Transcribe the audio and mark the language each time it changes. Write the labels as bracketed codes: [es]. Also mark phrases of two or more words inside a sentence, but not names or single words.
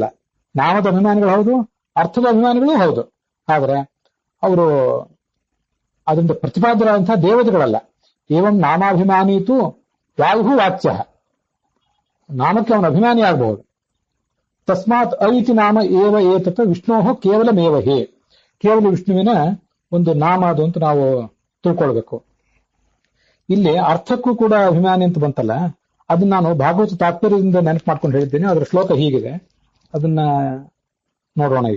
[kn] ನಾಮದ ಅಭಿಮಾನಿಗಳು ಹೌದು, ಅರ್ಥದ ಅಭಿಮಾನಿಗಳೂ ಹೌದು. ಆದ್ರೆ ಅವರು ಅದರಿಂದ ಪ್ರತಿಪಾದ್ಯರಾದಂತಹ ದೇವತೆಗಳಲ್ಲ. [sa] ಏವಂ ನಾಮಾಭಿಮಾನೀತು ವಾಯು ವಾಚ್ಯ. [kn] ನಾಮಕ್ಕೆ ಅವನ ಅಭಿಮಾನಿ ಆಗಬಹುದು. [sa] ತಸ್ಮಾತ್ ಐತಿ ನಾಮ ಏವ ಏತತ್ ವಿಷ್ಣೋ ಕೇವಲಮೇವ ಹೇ. [kn] ಕೇವಲ ವಿಷ್ಣುವಿನ ಒಂದು ನಾಮ ಅದು ಅಂತ ನಾವು ತಿಳ್ಕೊಳ್ಬೇಕು. ಇಲ್ಲಿ ಅರ್ಥಕ್ಕೂ ಕೂಡ ಅಭಿಮಾನಿ ಅಂತ ಬಂತಲ್ಲ, ಅದನ್ನ ನಾನು ಭಾಗವತ ತಾತ್ಪರ್ಯದಿಂದ ನೆನಪು ಮಾಡ್ಕೊಂಡು ಹೇಳಿದ್ದೇನೆ. ಅದರ ಶ್ಲೋಕ ಹೀಗಿದೆ, ಅದನ್ನ ನೋಡೋಣ ಈಗ.